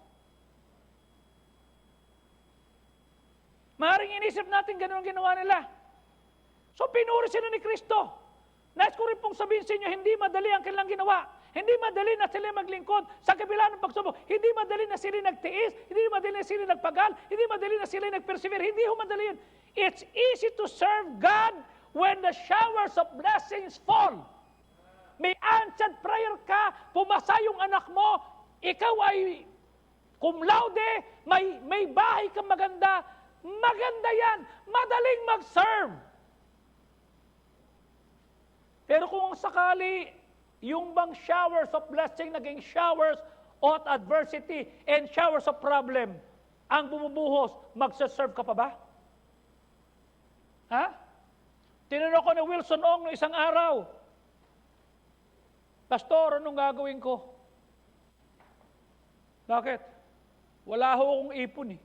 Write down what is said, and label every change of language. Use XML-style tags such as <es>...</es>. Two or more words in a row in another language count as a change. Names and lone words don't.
<tl>Maaaring inisip natin ganun ang ginawa nila. So pinuri sila ni Kristo. Nais ko rin pong sabihin sa inyo, hindi madali ang kanilang ginawa. Hindi madali na sila maglingkod sa kabila ng pagsubok. Hindi madali na sila nagtiis. Hindi madali na sila nagpagal. Hindi madali na sila nagpersevere. Hindi ho madali yun.</tl> <en>It's easy to serve God when the showers of blessings fall.</en> <tl>May</tl> <en>answered prayer</en> <tl>ka, pumasa yung anak mo, ikaw ay</tl> <la>cum laude,</la> <tl>may bahay kang maganda, maganda yan. Madaling mag-serve. Pero kung sakali, yung bang</tl> <en>showers of blessing</en> <tl>naging</tl> <en>showers of adversity and showers of problem,</en> <tl>ang bumubuhos, magsaserve ka pa ba? Ha? Tinanong ko ni Wilson Ong no isang araw, Pastor, anong gagawin ko? Bakit? Wala ho akong ipon eh.</tl>